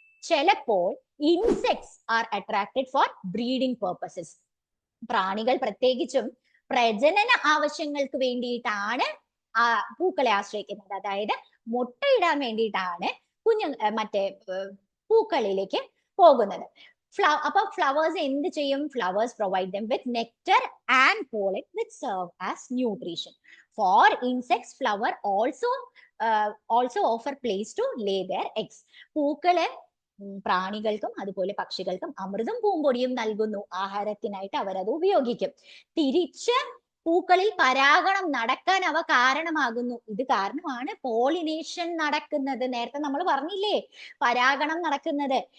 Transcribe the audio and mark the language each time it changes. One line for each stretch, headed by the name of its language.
English: ചിലപ്പോൾ insects are attracted for breeding purposes.
Malayalam: പ്രാണികൾ പ്രത്യേകിച്ചും പ്രജനന ആവശ്യങ്ങൾക്ക് വേണ്ടിയിട്ടാണ് പൂക്കളെ ആശ്രയിക്കുന്നത്. അതായത് മുട്ടയിടാൻ വേണ്ടിയിട്ടാണ് മറ്റേ പൂക്കളിലേക്ക് പോകുന്നത്. അപ്പൊ ഫ്ലവേഴ്സ് എന്ത് ചെയ്യും?
English: Flowers provide them with nectar and pollen which serve as nutrition. For insects, flower also offer place to lay their eggs.
Malayalam: പൂക്കള് പ്രാണികൾക്കും അതുപോലെ പക്ഷികൾക്കും അമൃതും പൂമ്പൊടിയും നൽകുന്നു. ആഹാരത്തിനായിട്ട് അവരത് ഉപയോഗിക്കും. തിരിച്ച് പൂക്കളിൽ പരാഗണം നടക്കാൻ അവ കാരണമാകുന്നു. ഇത് കാരണമാണ് പോളിനേഷൻ നടക്കുന്നത്. നേരത്തെ നമ്മൾ പറഞ്ഞില്ലേ, പരാഗണം നടക്കുന്നത്.